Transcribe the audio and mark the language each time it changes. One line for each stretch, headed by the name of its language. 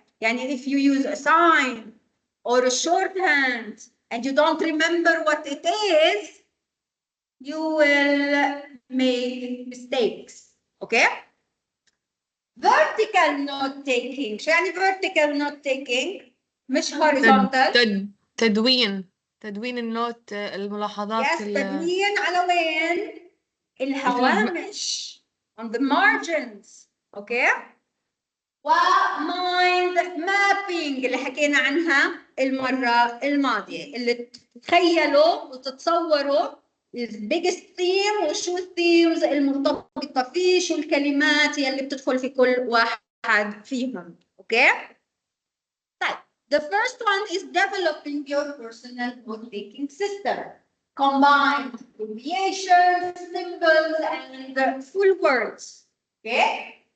Arabic: يعني
English: if you use a sign or a shorthand and you don't remember what it is, you will make mistakes. Okay? Vertical note taking.
Arabic: شو يعني
English: vertical note taking؟
Arabic: مش
English: horizontal.
Arabic: تدوين النوت، الملاحظات.
English: Yes,
Arabic: تدوين على وين؟ الهوامش.
English: On the margins. Okay?
Arabic: ومايند مابينج اللي حكينا عنها المرة الماضية، اللي تتخيلوا وتتصوروا
English: البيجست ثيم
Arabic: وشو الثيمز المرتبطة فيه، شو الكلمات اللي بتدخل في كل واحد فيهم. اوكي؟ طيب
English: the first one is developing your personal note-taking system. Combined abbreviations, symbols, and full words. Okay?